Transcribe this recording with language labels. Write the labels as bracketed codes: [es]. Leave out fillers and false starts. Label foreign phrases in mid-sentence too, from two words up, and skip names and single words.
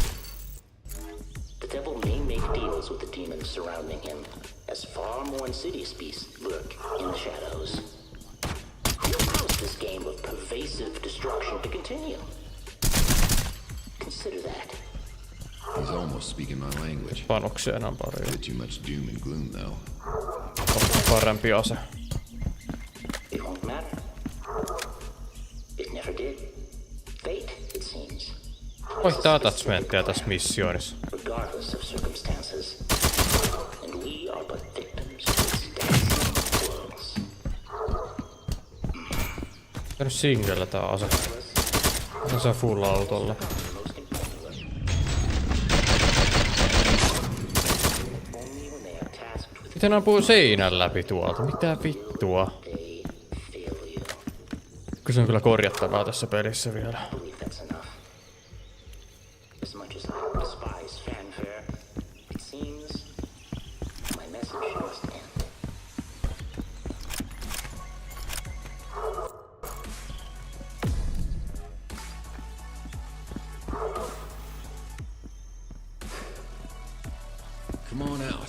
[en] The devil may make deals with the demons surrounding him, as far more insidious beasts lurk in the shadows. Who allows this game of pervasive destruction to continue? Consider that. He's almost speaking my language. [fi] Panoksia enää pari. [en] Bit too much doom and gloom, though. [fi] Parempi ase. [en] It won't matter. It never did. Fate, it seems. [fi] Vaihtaa attachmenttia tässä missioonissa. [en] Regardless of circumstances. And we are but victims of its dancing worlds. [fi] Tää nyt singlellä tää ase. Tää saa full autolla. Miten ampuu seinän läpi tuolta? Mitä vittua? Kyllä se on kyllä korjattavaa tässä pelissä vielä. [en] As much as I despise fanfare, it seems my message must end. Come on out.